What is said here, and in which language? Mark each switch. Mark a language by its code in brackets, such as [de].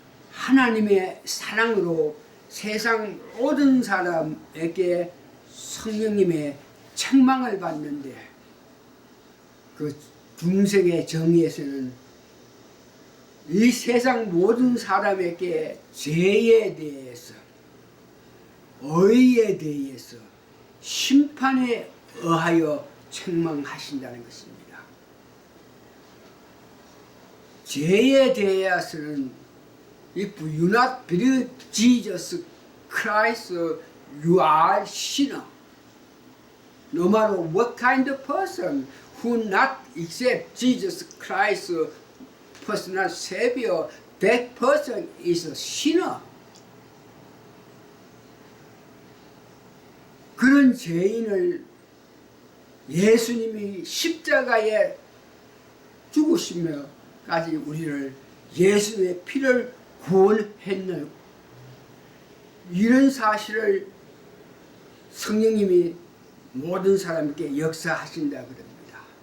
[ko] 하나님의 사랑으로 세상 모든 사람에게 성령님의 책망을 받는데 그 중생의 정의에서는 이 세상 모든 사람에게 죄에 대해서, 의에 대해서, 심판에 의하여 책망하신다는 것입니다. 죄에 대해서는 [en] If you not believe Jesus Christ, you are sinner. No matter what kind of person who not accept Jesus Christ personal Savior, that person is a sinner. [ko] 그런 죄인을 예수님이 십자가에 죽으시며까지 우리를 예수의 피를 구원했나요? 이런 사실을 성령님이 모든 사람에게 역사하신다 그럽니다.